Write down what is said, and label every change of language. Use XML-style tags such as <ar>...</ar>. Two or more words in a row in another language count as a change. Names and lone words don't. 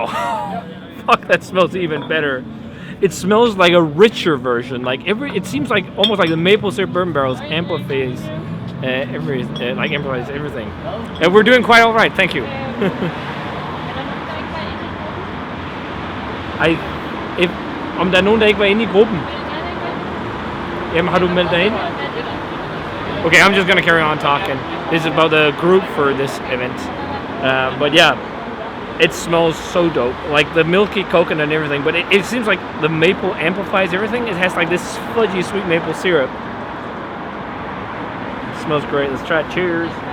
<en>Fuck, that smells even better. It smells like a richer version. It seems like almost like the maple syrup bourbon barrels amplifies everything. And we're doing quite all right. Thank you.</en> <da>Om der er nogen, der ikke var inde i gruppen. Jamen, har du meldt dig ind?</da> <en>Okay, I'm just gonna carry on talking. This is about the group for this event. But yeah, it smells so dope. Like the milky coconut and everything, but it seems like the maple amplifies everything. It has like this fudgy sweet maple syrup. It smells great. Let's try it. Cheers.</en>